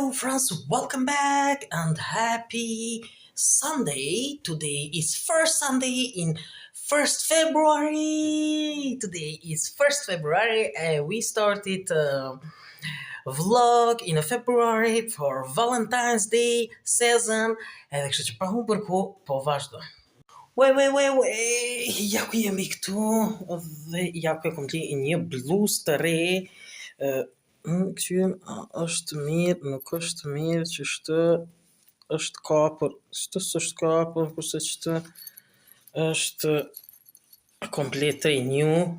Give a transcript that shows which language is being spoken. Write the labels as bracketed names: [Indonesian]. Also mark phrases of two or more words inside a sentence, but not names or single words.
[English] friends, welcome back and happy Sunday. Today is first Sunday in 1st February. Today is 1st February and we started a vlog in February for Valentine's Day season. [Albanian] Edhe kështu që pa humbur për kohë, po vazhdoj. Ja ku jemi këtu dhe ja ku e kom li një bluzë të re. Këtu është mirë, nuk është mirë që është kapur, është kapur, kurse që është komplet e new.